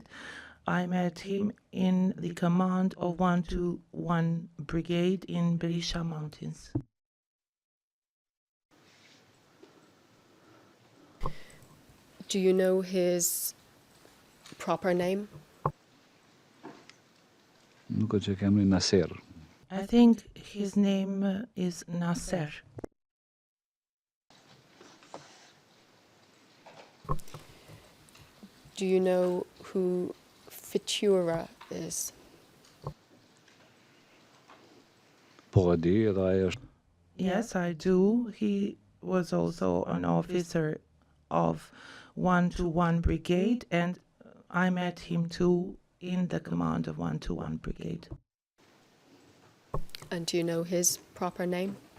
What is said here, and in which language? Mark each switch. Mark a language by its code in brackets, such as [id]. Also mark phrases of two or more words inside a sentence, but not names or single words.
[en] I met him in the command of 121 Brigade in Berisha Mountains. Do you know his proper name? [sq] nuk që kemi Nasir. [en] I think his name is Nasser. Do you know who Fitura is? [sq] Po e di edhe ai është [en] Yes, I do. He was also an officer of 121 Brigade, and I met him too in the command of 121 Brigade. And do you know his proper name?